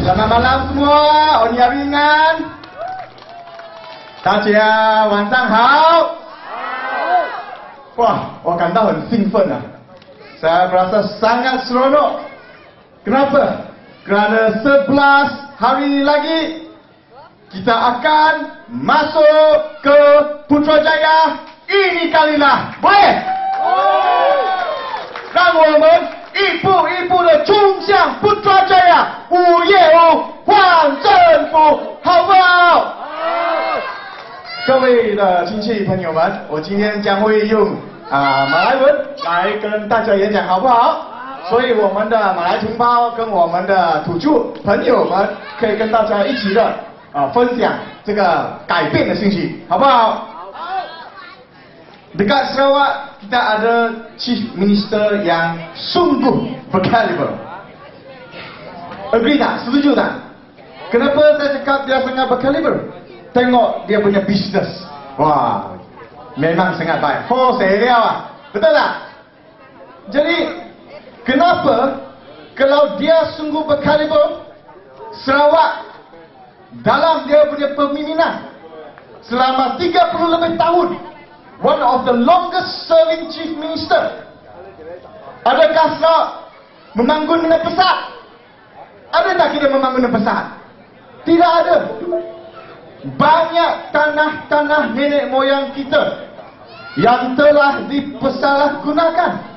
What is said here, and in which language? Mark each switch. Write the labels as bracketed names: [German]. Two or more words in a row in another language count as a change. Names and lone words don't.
[Malay] Selamat malam semua, Onya Ringan. [Chinese] 大家晚上好。Wah, 我感到很兴奋啊。 [Malay] Saya merasa sangat seronok. Kenapa? Kerana 11 hari lagi kita akan masuk ke Putrajaya. Ini kalilah, boleh? [Chinese] 让我们一步一步的冲向Putrajaya 5月5换政府，好不好？各位的亲戚朋友们，我今天将会用马来文来跟大家演讲，好不好？所以我们的马来同胞跟我们的土著朋友们可以跟大家一起的分享这个改变的信息，好不好 ？ [Malay] Dekat Sarawak kita ada Chief Minister yang sungguh berkaliber. Agree tak? Setuju tak? Kenapa saya cakap dia sangat berkaliber? Tengok dia punya bisnes. Wah, memang sangat baik. Oh, saya lihat lah. Betul tak? Jadi, kenapa kalau dia sungguh berkaliber, Sarawak dalam dia punya pemimpinan selama 30 lebih tahun, [English] one of the longest serving chief minister. [Malay] Adakah Sarawak membangun dengan pesat? Ada tak kita membangun dengan pesat? Tidak ada. Banyak tanah-tanah nenek moyang kita yang telah dipersalahgunakan.